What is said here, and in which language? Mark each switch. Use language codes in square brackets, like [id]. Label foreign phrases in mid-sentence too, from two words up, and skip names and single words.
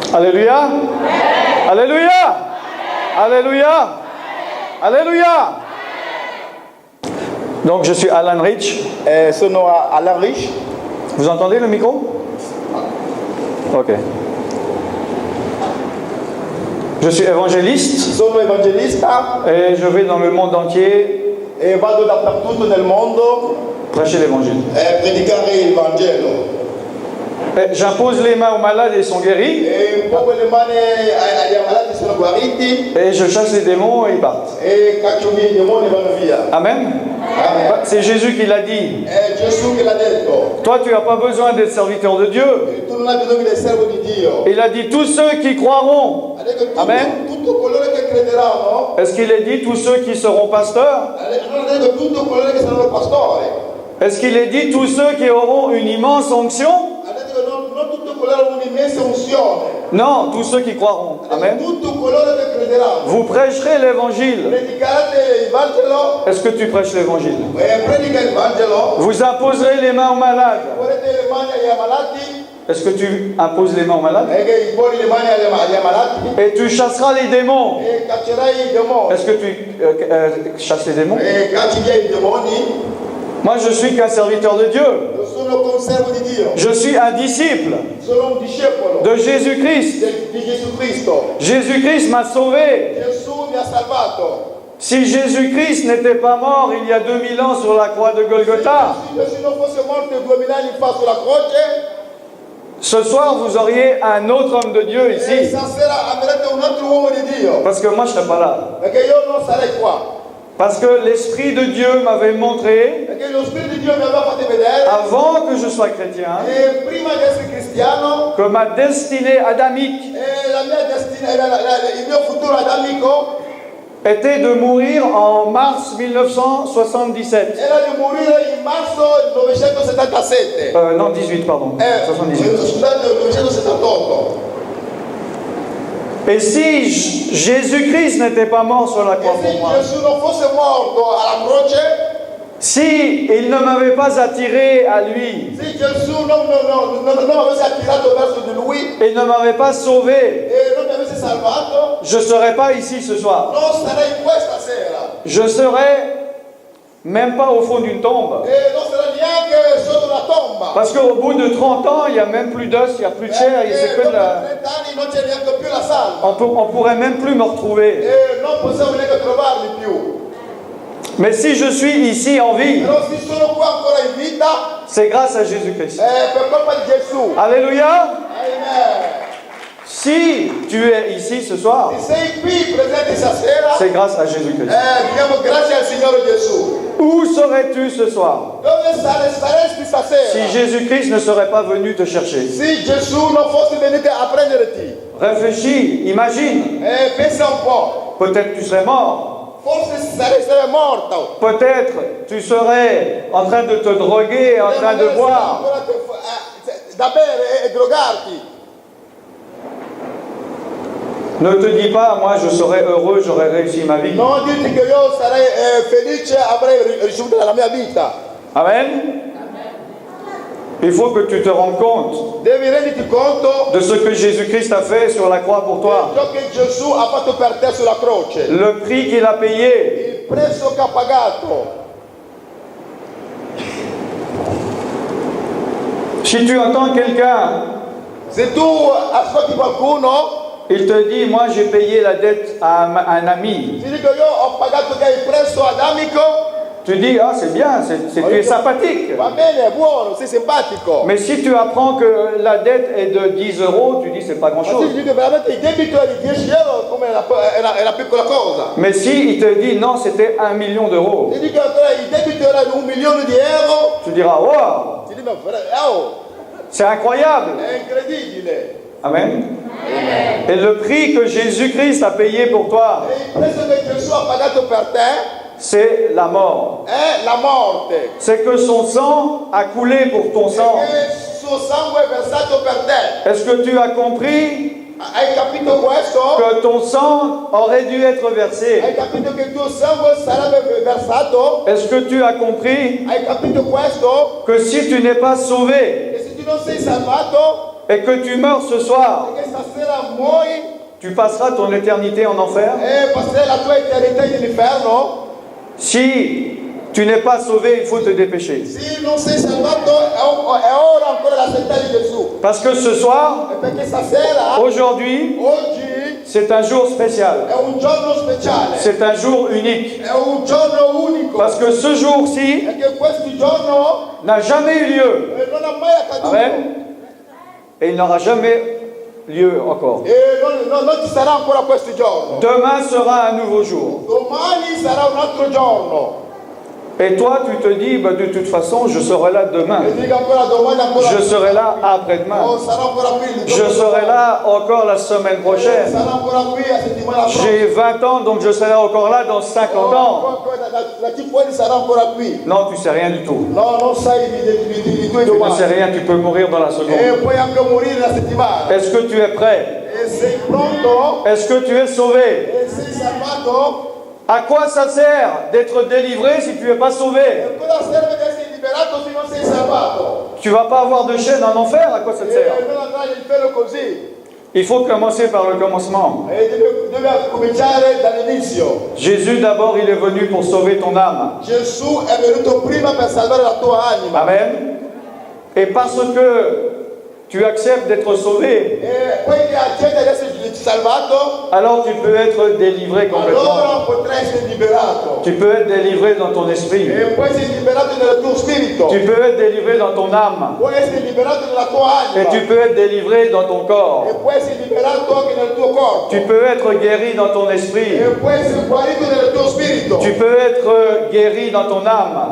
[fr] Alléluia. Alléluia. Alléluia. Alléluia. Donc je suis Alan Rich. [it] Sono Alan Rich. [fr] Vous entendez le micro? Ok. Je suis évangéliste. [it] Sono evangelista. [fr] Et je vais dans le monde entier. [it] E vado dappertutto nel mondo. [fr] Prêcher l'évangile. [it] Predicare il Vangelo. [fr] J'impose les mains aux malades et ils sont guéris. [it] E pongo le mani agli ammalati, sono guariti. [fr] Et je chasse les démons et ils partent. [it] E caccio via i demoni e vanno via. Amen. Amen. [fr] C'est Jésus qui l'a dit. [it] È Gesù che l'ha detto. [fr] Toi, tu n'as pas besoin d'être serviteur de Dieu. [it] E tu non hai bisogno del servo di Dio. [fr] Il a dit tous ceux qui croiront. [it] Ha detto Amen. tutto coloro che crederanno. [fr] Est-ce qu'il est dit tous ceux qui seront pasteurs? [it] Non ha detto tutto coloro che saranno pastori. [fr] Est-ce qu'il est dit tous ceux qui auront une immense onction? [it] Ha detto che non tutto coloro hanno un'immensa unzione. [fr] Non, tous ceux qui croiront. Amen. [it] Tutto coloro che crederanno. [fr] Vous prêcherez l'évangile. [it] Predicate il Vangelo. [fr] Est-ce que tu prêches l'évangile? [it] Predica il Vangelo. [fr] Vous imposerez les mains aux malades. [it] Ponete le mani agli ammalati. [fr] Est-ce que tu imposes les mains aux malades? [it] E che poni le mani agli ammalati. [fr] Et tu chasseras les démons. [it] E caccerai i demoni. [fr] Est-ce que tu chasses les démons? [it] E cacci via i demoni. [fr] Moi, je suis qu'un serviteur de Dieu. [it] Io sono conservo di Dio. [fr] Je suis un disciple [it] Sono un discepolo [fr] de Jésus-Christ. [it] di Gesù Cristo. [fr] Jésus-Christ m'a sauvé. [it] Gesù mi ha salvato. [fr] Si Jésus-Christ n'était pas mort il y a 2000 ans sur la croix de Golgotha, [it] Se Gesù non fosse morto 2000 anni fa sulla croce, [fr] ce soir vous auriez un autre homme de Dieu [it] e [fr] ici. [it] stasera avrete un altro uomo di Dio. [fr] Parce que moi je ne serais pas là. [it] Perché io non sarei qua. [fr] Parce que l'Esprit de Dieu m'avait montré, [it] Perché lo Spirito di Dio mi aveva fatto vedere, [fr] avant que je sois chrétien, [it] e prima di essere cristiano, [fr] que ma destinée adamique [it] la mia il mio futuro adamico [fr] était de mourir en mars 1977. [it] era di morire in marzo 1977. [fr] Non, 18, pardon. 78. [it] Scusate, 1978. [fr] Et si Jésus-Christ n'était pas mort sur la croix [it] E [fr] pour [it] se [fr] moi, [it] Gesù non fosse morto alla croce, [fr] si il ne m'avait pas attiré à lui [it] se Gesù non avesse attirato verso di lui [fr] et ne m'avait pas sauvé, [it] e non mi avesse salvato, [fr] je ne serais pas ici ce soir. [it] non sarei qua stasera. [fr] Je serais même pas au fond d'une tombe. [it] E non sarei neanche sotto una tomba. [fr] Parce qu'au bout de 30 ans, il n'y a même plus d'os, il n'y a plus de chair, c'est que de [it] Dopo la... 30 anni non c'è neanche più la salva. [fr] On pourrait même plus me retrouver. [it] E non possiamo neanche trovarli più. [fr] Mais si je suis ici en vie, [it] Però se sono qua ancora in vita, [fr] c'est grâce à Jésus-Christ. [it] per colpa di Gesù. [fr] Alléluia. Amen. Si tu es ici ce soir, [it] Se sei qui presente stasera, [fr] c'est grâce à Jésus-Christ. [it] diamo grazie al Signore Gesù. [fr] Où serais-tu ce soir [it] Dove saresti stasera? [fr] si Jésus-Christ ne serait pas venu te chercher? [it] Se Gesù non fosse venuto a prenderti. [fr] Réfléchis, imagine. [it] Pensa un po'. [fr] Peut-être tu serais mort. [it] Forse saresti morto. [fr] Peut-être tu serais en train de te droguer, en train de boire. [it] Da bere e drogarti. [fr] Ne te dis pas, moi je serais heureux, j'aurais réussi ma vie. [it] Non dirti che io sarei felice, avrei ricevuto la mia vita. Amen. [fr] Il faut que tu te rendes compte [it] Devi renderti conto [fr] de ce que Jésus-Christ a fait sur la croix pour toi. [it] di ciò che Gesù ha fatto per te sulla croce. [fr] Le prix qu'il a payé. [it] Il prezzo che ha pagato. [fr] Si tu entends quelqu'un, [it] Se tu ascolti qualcuno, [fr] il te dit, moi j'ai payé la dette à un ami. [it] ti dico io ho pagato che il prezzo ad amico, [fr] Tu dis, ah c'est bien, tu es sympathique. [it] va bene, è buono, sei simpatico. [fr] Mais si tu apprends que la dette est de 10 euros, tu dis, c'est pas [it] Ma se [fr] grand-chose. [it] ti dico veramente il debito è di 10 euro come è una piccola cosa. [fr] Mais si il te dit, non, c'était 1 million d'euros, [it] Ti dico il debito era di 1 milione di euro, [fr] tu diras, wow, [it] ti dico oh, [fr] c'est incroyable. [it] è incredibile. Amen. [fr] Et le prix que Jésus-Christ a payé pour toi, [it] E il prezzo che Gesù ha pagato per te [fr] c'est la mort. [it] è la morte. [fr] C'est que son sang a coulé pour ton sang. [it] Perché il suo sangue è versato per te. [fr] Est-ce que tu as compris [it] Hai capito questo? [fr] que ton sang aurait dû être versé? [it] Hai capito che il tuo sangue sarebbe versato? [fr] Est-ce que tu as compris [it] Hai capito questo? [fr] que si tu n'es pas sauvé [it] E se tu non sei salvato, [fr] et que tu meurs ce soir, [it] perché passerà moi [fr] tu passeras ton éternité en enfer. [it] e passerai la tua eternità nell'inferno. [fr] Si tu n'es pas sauvé, il faut te dépêcher. [it] Se non sei salvato è ora ancora l'accettare di Gesù. [fr] Parce que ce soir, [it] E perché stasera, [fr] aujourd'hui, [it] oggi, [fr] c'est un jour spécial. [it] è un giorno speciale. [fr] C'est un jour unique. [it] È un giorno unico. [fr] Parce que ce jour-ci [it] Perché questo giorno [fr] n'a jamais eu lieu. non ha mai accaduto. Amen. Et il n'aura jamais lieu encore. [it] E non ci sarà ancora questo giorno. [fr] Demain sera un nouveau jour. [it] Domani sarà un altro giorno. [fr] Et toi, tu te dis, bah, de toute façon, je serai là demain. [it] E dico ancora domani, ancora. [fr] Je serai là après-demain. [it] Oh, sarà ancora qui. [fr] Je serai là encore la semaine prochaine. [it] Sarà ancora qui la settimana prossima. [fr] J'ai 20 ans, donc je serai encore là dans 50 ans. [it] Da 5 anni sarà ancora qui. [fr] Non, tu sais rien du tout. [it] No, non sai di tuoi [fr] Tu ne [it] domani. [fr] sais rien, tu peux mourir dans la [it] E [fr] seconde. [it] puoi anche morire la settimana. [fr] Est-ce que tu es prêt? [it] E sei pronto? [fr] Est-ce que tu es sauvé? [it] E sei salvato? [fr] À quoi ça sert d'être délivré si tu n'es pas sauvé? [it] E cosa serve di essere liberato se non sei salvato? [fr] Tu vas pas avoir de chaîne en enfer, à quoi ça te sert? [it] E non andrai all'inferno così. [fr] Il faut commencer par le commencement. [it] E deve cominciare dall'inizio. [fr] Jésus d'abord, il est venu pour sauver ton âme. [it] Gesù è venuto prima per salvare la tua anima. Amen. [fr] Et parce que tu acceptes d'être sauvé, [it] E poi che accetti di essere salvato, [fr] alors tu peux être délivré complètement. [it] allora potrai essere liberato. [fr] Tu peux être délivré dans ton esprit. [it] E puoi essere liberato nel tuo spirito. [fr] Tu peux être délivré dans ton âme. [it] Puoi essere liberato nella tua [fr] Et [it] anima. [fr] tu peux être délivré dans ton corps. [it] E puoi essere liberato anche nel tuo corpo. [fr] Tu peux être guéri dans ton esprit. [it] E puoi essere guarito nel tuo spirito. [fr] Tu peux être guéri dans ton âme.